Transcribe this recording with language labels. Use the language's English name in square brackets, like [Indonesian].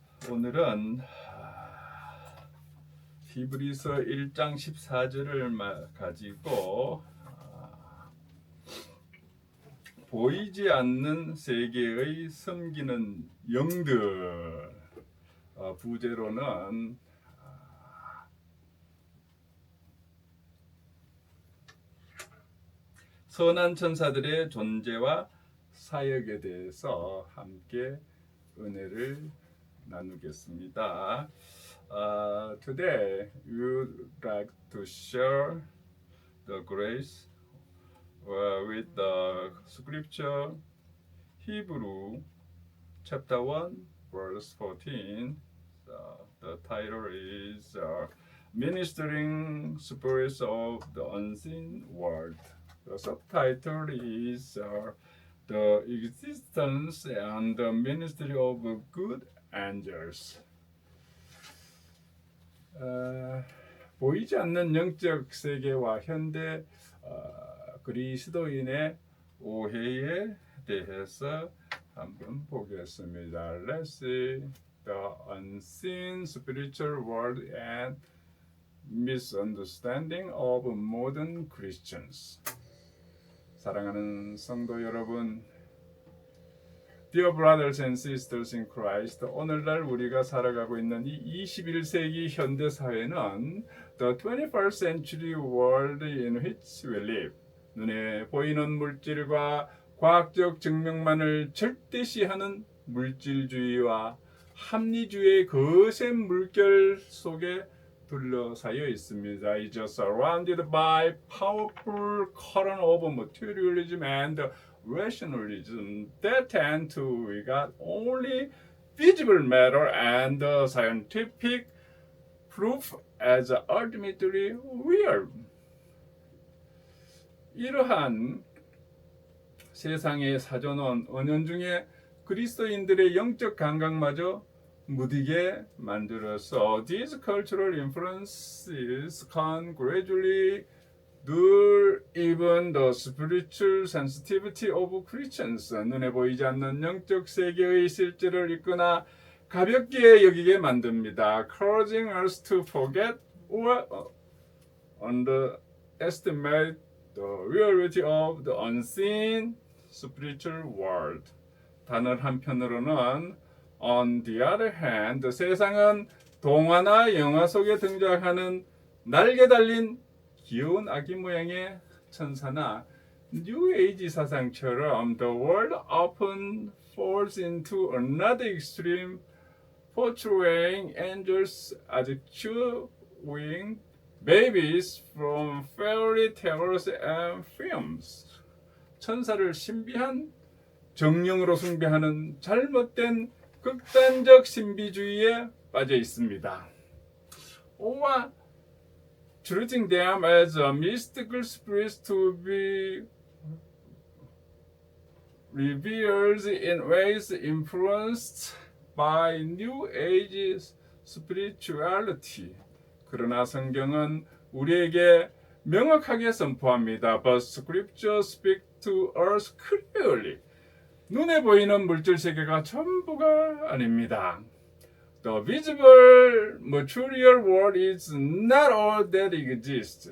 [Korean] 오늘은 히브리서 1장 14절을 가지고 보이지 않는 세계의 섬기는 영들, 부제로는 선한 천사들의 존재와 사역에 대해서 함께 은혜를 나누겠습니다. [English] Today we would like to share the grace with the scripture Hebrew chapter 1 verse 14. The title is Ministering Spirits of the Unseen World. The subtitle is The Existence and the Ministry of Good Angels. [Korean] 보이지 않는 영적 세계와 현대 그리스도인의 오해에 대해서 한번 보겠습니다. [English] Let's see the unseen spiritual world and misunderstanding of modern Christians. [Korean] 사랑하는 성도 여러분, [English] Dear brothers and sisters in Christ, [Korean] 오늘날 우리가 살아가고 있는 이 21세기 현대 사회는 [English] the 21st century world in which we live, [Korean] 눈에 보이는 물질과 과학적 증명만을 절대시하는 물질주의와 합리주의의 거센 물결 속에 둘러싸여 있습니다. [English] It is surrounded by powerful current of materialism and rationalism that tend to regard only visible matter and scientific proof as ultimately real. [Korean] 이러한 세상의 사전원 은연중에 그리스도인들의 영적 감각마저 무디게 만들어서 [English] these cultural influences can gradually dull even the spiritual sensitivity of Christians. [Korean] 눈에 보이지 않는 영적 세계의 실제를 이끄나 가볍게 여기게 만듭니다. [English] causing us to forget or underestimate the reality of the unseen spiritual world. [Korean] 단어 한편으로는 [English] On the other hand, [Korean] 세상은 동화나 영화 속에 등장하는 날개 달린 귀여운 아기 모양의 천사나 New Age 사상처럼 [English] the world often falls into another extreme, portraying angels as cute winged babies from fairy tales and films. [Korean] 천사를 신비한 정령으로 숭배하는 잘못된 극단적 신비주의에 빠져 있습니다. [English] or treating them as mystical spirits to be revealed in ways influenced by New Age spirituality. [Korean] 그러나 성경은 우리에게 명확하게 선포합니다. [English] But Scripture speaks to us clearly. [Korean] 눈에 보이는 물질 세계가 전부가 아닙니다. [English] The visible material world is not all that exists.